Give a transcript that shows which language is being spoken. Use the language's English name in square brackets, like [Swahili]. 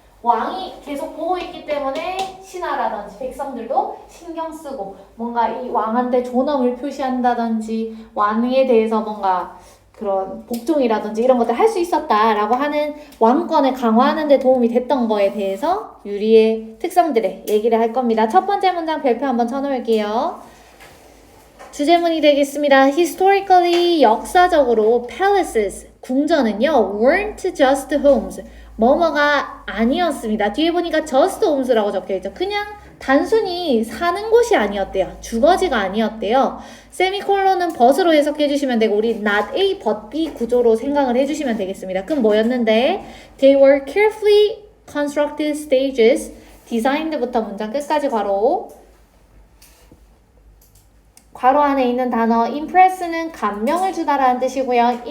[Korean] 왕이 계속 보고 있기 때문에 신하라든지 백성들도 신경 쓰고 뭔가 이 왕한테 존엄을 표시한다든지 왕에 대해서 뭔가 그런 복종이라든지 이런 것들 할 수 있었다라고 하는 왕권을 강화하는 데 도움이 됐던 거에 대해서 유리의 특성들을 얘기를 할 겁니다. 첫 번째 문장 별표 한번 쳐놓을게요. 주제문이 되겠습니다. [English] Historically, [Korean] 역사적으로 [English] palaces, [Korean] 궁전은요 [English] weren't just homes, [Korean] 뭐뭐가 아니었습니다. 뒤에 보니까 [English] just homes [Korean] 라고 적혀있죠. 그냥 단순히 사는 곳이 아니었대요. 주거지가 아니었대요. 세미콜론은 but으로 해석해 주시면 되고 우리 [English] not A but B [Korean] 구조로 생각을 해주시면 되겠습니다. 그럼 뭐였는데 [English] They were carefully constructed stages, [Korean] designed부터 문장 끝까지 괄호 안에 있는 단어 impress는 감명을 주다라는 뜻이고요.